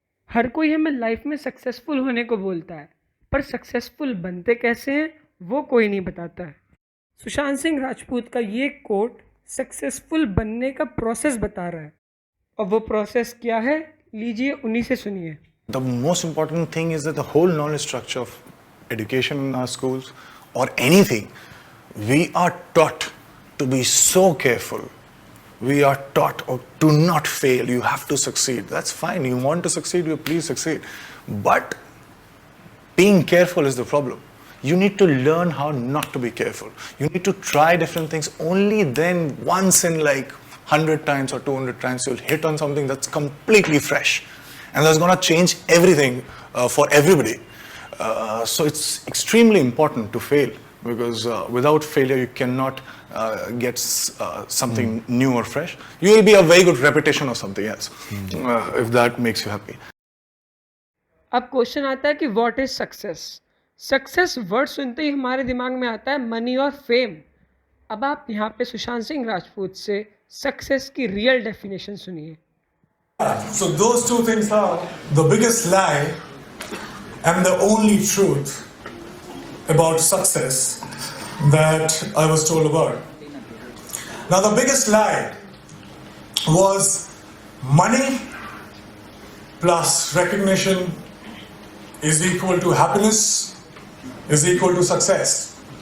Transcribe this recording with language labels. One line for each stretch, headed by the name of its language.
Hindi: हर कोई हमें लाइफ में सक्सेसफुल होने को बोलता है, पर सक्सेसफुल बनते कैसे हैं वो कोई नहीं बताता है। सुशांत सिंह राजपूत का ये कोट सक्सेसफुल बनने का प्रोसेस बता रहा है, और वो प्रोसेस क्या है, लीजिए उन्हीं से सुनिए।
English: The most important thing is that the whole knowledge structure of education in our schools or anything, we are taught to be so careful. We are taught to not fail. You have to succeed. That's fine. You want to succeed, you please succeed. But being careful is the problem. You need to learn how not to be careful. You need to try different things. Only then, once in like 100 times or 200 times, you'll hit on something that's completely fresh. And that's going to change everything for everybody. So it's extremely important to fail, because without failure you cannot get something new or fresh. You will be a very good repetition of something else, if that makes you happy.
Hindi: अब question आता है कि
English: What is success.
Hindi: Success word सुनते ही हमारे दिमाग में आता है मनी और फेम। अब आप यहाँ पे सुशांत सिंह राजपूत से सक्सेस की रियल डेफिनेशन सुनिए।
English: So those two things are the biggest lie and the only truth about success that I was told about. Now the biggest lie was money plus recognition is equal to happiness, is equal to success.